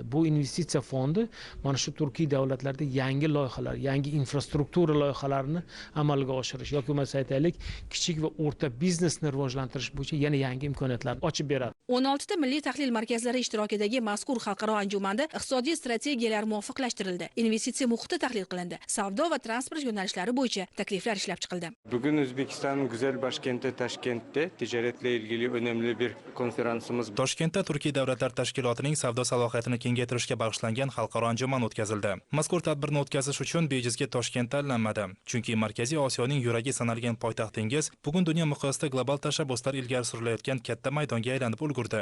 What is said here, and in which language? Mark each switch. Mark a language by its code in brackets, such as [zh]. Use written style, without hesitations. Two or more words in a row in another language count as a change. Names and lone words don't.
[uz] Bu investitsiya fondi mana shu Turkiy davlatlarda yangi loyihalar, yangi infrastruktura loyihalarini amalga oshirish yoki bo'lmasa aytaylik kichik va o'rta biznesni rivojlantirish bo'yicha yana yangi imkoniyatlarni ochib beradi. 16 ta milliy tahlil markazlari ishtirokidagi mazkur xalqaro anjumanda iqtisodiy strategiyalar muvofiqlashtirildi, investitsiya muhiti tahlil qilindi, savdo va transport yo'nalishlari bo'yicha takliflar ishlab chiqildi. [tr] Bugün Özbekistan'ın güzel başkenti Taşkent'te ticaretle ilgili önemli bir konferansımız. [uz] Toshkentda Turkiy davlatlar tashkilotining savdo salohiyatini kengaytirishga bag'ishlangan xalqaro anjuman o'tkazildi. Mazkur tadbirni o'tkazish uchun bejizga Toshkent tanlanmadi. Chunki Markaziy Osiyoning yuragi sanalgan poytaxtingiz bugun dunyo miqyosida global tashabbuslar ilgari surilayotgan katta maydonga aylanib ulgurdi.